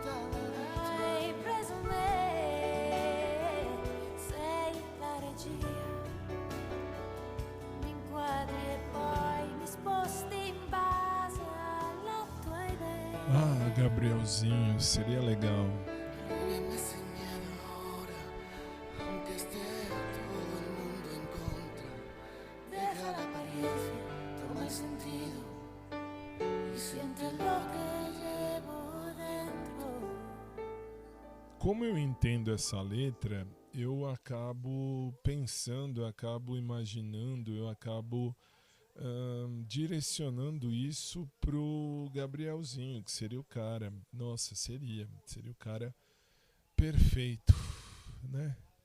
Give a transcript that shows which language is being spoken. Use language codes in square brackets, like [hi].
[it] Hai preso me, sei la regia, mi inquadri e poi mi sposti in base alla tua idea. [pt] Ah, Gabrielzinho, seria legal. [es] Víveme sin miedo ahora, aunque esté todo el mundo en contra. Deja la apariencia, toma el sentido y siente lo que llevo dentro. [pt] Como eu entendo essa letra, eu acabo pensando, eu acabo imaginando, eu acabo direcionando isso pro Gabrielzinho, que seria o cara. Nossa, seria o cara perfeito, né?